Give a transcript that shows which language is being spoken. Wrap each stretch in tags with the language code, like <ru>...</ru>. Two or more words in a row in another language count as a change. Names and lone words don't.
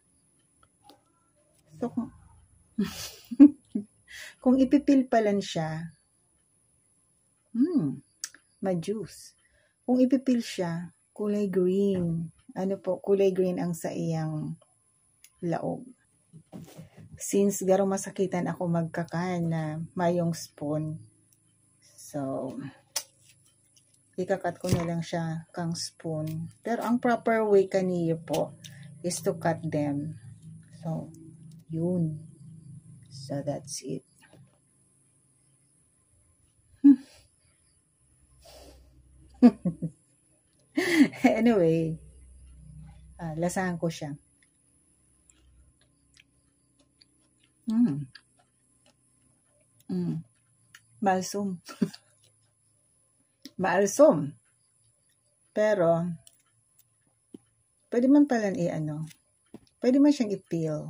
<bik>So, kung ipipil palan siya, ma-juice. Kung ipipil siya, kulay green. Ano po, kulay green ang sa iyang laog. Since garo masakitan ako magkakan na mayong spoon, so, ikakat ko na lang siya kang spoon. Pero ang</bik> <en>proper way</en> <bik>kaniyo po</bik> <en>is to cut them. So, yun. So, that's it.</en> <bik>Anyway, lasahan ko siya. Malsum. Maalsum. Pero, pwede man pala pwede man siyang i-peel.</bik>